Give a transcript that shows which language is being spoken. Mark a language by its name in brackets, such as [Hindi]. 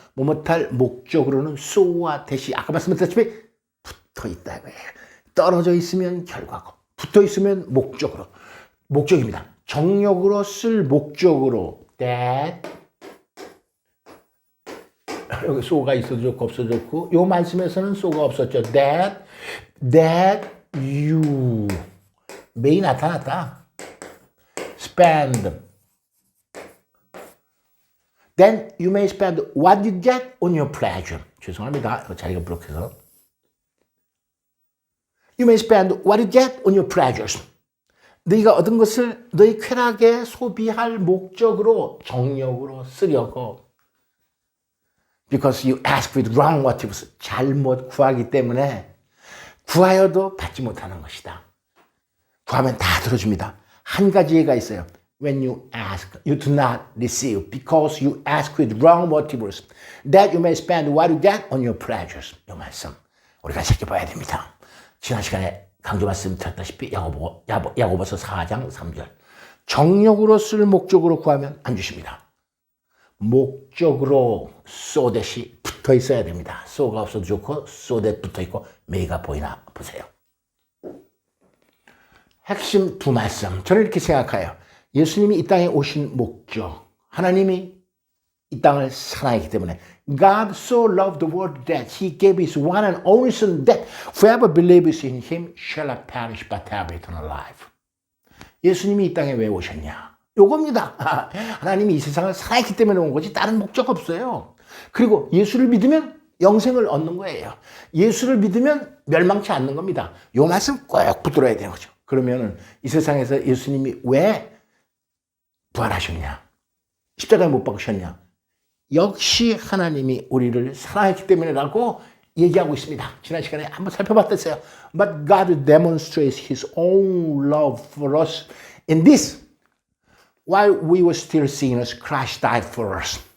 [Korean] 뭐뭐할 목적으로는 so와 대시 아까 말씀드렸다시피 붙어 있다고요. 떨어져 있으면 결과고 붙어 있으면 목적으로 목적입니다. 정력으로 쓸 목적으로 that 여기 so가 있어도 좋고 없어도 좋고 요 말씀에서는 so가 없었죠. [English] that you may [Korean] 나타났다. [English] spend then you may spend what you get on your pleasure. [Korean] 죄송합니다. 자리가 부족해서 [English] you may spend what you get on your pleasures. [Korean] 너희가 얻은 것을 너희 쾌락에 소비할 목적으로 정력으로 쓰려고 [English] because you ask with wrong motives. [Korean] 잘못 구하기 때문에 구하여도 받지 못하는 것이다. 구하면 다 들어줍니다. 한 가지 예가 있어요. [English] When you ask, you do not receive because you ask with wrong motives that you may spend what you get on your pleasures. [Korean] 이 말씀 우리가 살펴봐야 됩니다. 지난 시간에 강조 말씀 드렸다시피 야고보서 4장 3절 정력으로 쓸 목적으로 구하면 안 주십니다. 목적으로 쏘댓이 붙어 있어야 됩니다. 쏘가 없어도 좋고 쏘댓 붙어 있고 메이가 보이나 보세요. 핵심 두 말씀. 저는 이렇게 생각해요. 예수님이 이 땅에 오신 목적. 하나님이 이 땅을 사랑했기 때문에 [English] God so loved the world that he gave his one and only son that whoever believes in him shall not perish but have eternal life. [Korean] 예수님이 이 땅에 왜 오셨냐? 요겁니다. 하나님이 이 세상을 사랑했기 때문에 온 거지 다른 목적 없어요. 그리고 예수를 믿으면 영생을 얻는 거예요. 예수를 믿으면 멸망치 않는 겁니다. 요 말씀 꼭 붙들어야 되는 거죠. 그러면은 이 세상에서 예수님이 왜 부활하셨냐? 십자가에 못 박으셨냐? 역시 하나님이 우리를 사랑했기 때문에라고 얘기하고 있습니다. 지난 시간에 한번 살펴봤었어요. [English] But God demonstrates his own love for us in this. While we were still sinners, Christ died for us.